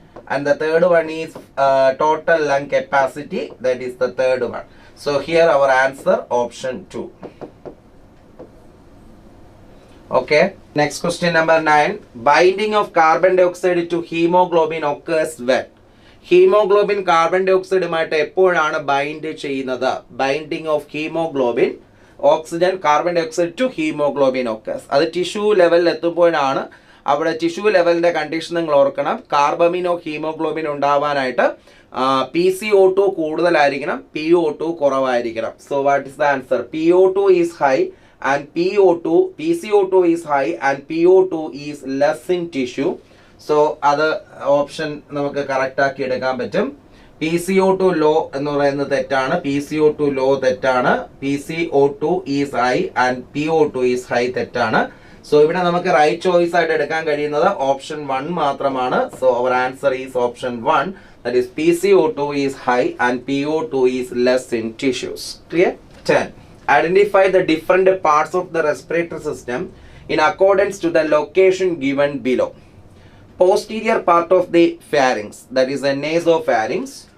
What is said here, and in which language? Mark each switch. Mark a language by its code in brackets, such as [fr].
[en] And the third one is total lung capacity, that is the third one. So here our answer option 2. Okay. Next question number 9. Binding of carbon dioxide to hemoglobin occurs when? [ml] Haemoglobin carbon ഡയോക്സൈഡുമായിട്ട് എപ്പോഴാണ് bind ചെയ്യുന്നത്? [en] Binding of haemoglobin oxygen carbon dioxide to haemoglobin occurs. [ml] അത് tissue ലെവലിൽ എത്തുമ്പോഴാണ്. അവിടെ tissue ലെവലിൻ്റെ condition നിങ്ങൾ ഓർക്കണം. Carbamino haemoglobin ഉണ്ടാവാനായിട്ട് PCO2 കൂടുതലായിരിക്കണം, PO2 കുറവായിരിക്കണം. [en] So what is the answer? PO2 is high and PCO2 is high and PO2 is less in tissue. [ml] So അത് option നമുക്ക് correct ആക്കി എടുക്കാൻ പറ്റും. PCO2 ലോ എന്ന് പറയുന്നത് തെറ്റാണ്. PCO2 ലോ തെറ്റാണ്. [en] PCO2 is high and PO2 is high തെറ്റാണ്. [ml] സോ ഇവിടെ നമുക്ക് റൈറ്റ് ചോയ്സ് ആയിട്ട് എടുക്കാൻ കഴിയുന്നത് ഓപ്ഷൻ 1 മാത്രമാണ്. [en] So our answer is option 1, that is PCO2 is high and PO2 is less in tissues. Clear? 10. Identify the different parts of the respiratory system in accordance to the location given below. Posterior part of the pharynx, that is a nasopharynx.